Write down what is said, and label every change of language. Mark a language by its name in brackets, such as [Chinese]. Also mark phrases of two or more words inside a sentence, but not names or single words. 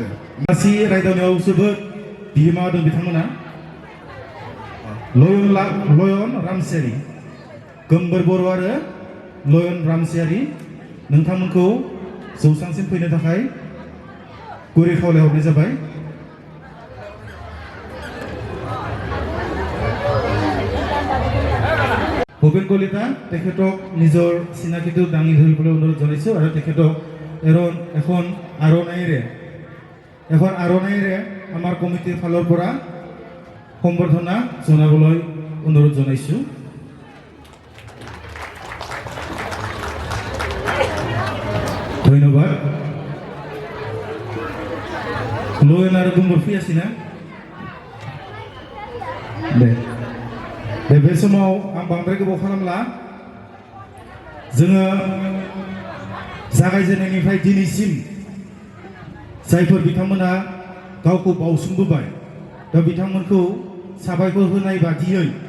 [Bodo] गासै रायदावनायाव जोबोद बिहोमा होदों बिथांमोना लयन रामसियारि गोमबोर बर' आरो लयन रामसियारि नोंथांमोनखौ जौसांसिम फैनो थाखाय गुरै खावलायहरनाय जाबाय [Assamese] ভূপেন কলিতা তেখেতক নিজৰ চিনাকিটো দাঙি ধৰিবলৈ অনুৰোধ জনাইছোঁ আৰু তেখেতক এখন আৰণাইৰে আমাৰ কমিটিৰ ফালৰ পৰা সম্বৰ্ধনা জনাবলৈ অনুৰোধ জনাইছোঁ [Bodo] ধন্যবাদ লয়ন আৰু গুম্বুৰ ফ্ৰী আছে না দে बे समाव आं बांद्राय गोबाव खालामला जोङो जागायजेननायनिफ्राय दिनैसिम जायफोर बिथांमोना गावखौ बावसोमबोबाय दा बिथांमोनखौ साबायखर होनाय बादियै